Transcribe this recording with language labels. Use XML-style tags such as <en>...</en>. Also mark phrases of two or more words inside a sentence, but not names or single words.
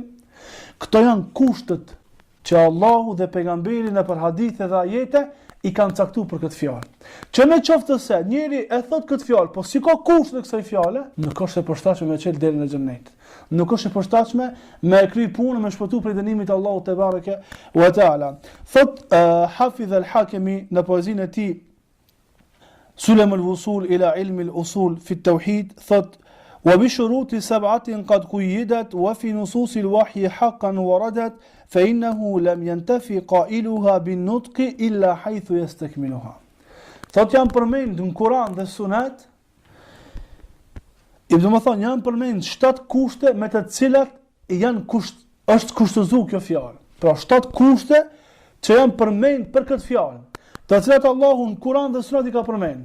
<sq>Këto janë kushtet që Allahu dhe pejgamberi në për hadithe dhe ajete i kanë caktuar për këtë fjalë. Që në qoftë se njëri e thot këtë fjalë, po si ka kusht në kësaj fjale, nuk është e përshtatshme me çel derën e xhennetit. Nuk është e përshtatshme me kry punën me shpëtu prej dënimit të Allahut</sq> <ar>تبارك وتعالى.</ar> <sq>Thot Hafidh al-Hakimi në poezinë e tij Sulam al-Wusul ila ilmi al-usul fi at-tauhid,</sq> <ar>thot وبشروط سبعة قد قيدت وفي نصوص الوحي حقا وردت فإنه لم ينتفي قائلها بالنطق إلا حيث يستكملها.</ar> <sq>Thot janë përmend në Kur'an dhe Sunet, i do të thonë janë përmend 7 kushte me të cilat është kushtëzuar kjo fjalë. Pra 7 kushte që janë përmend për këtë fjalë, të cilat Allahu në Kur'an dhe Sunet i ka përmend.</sq>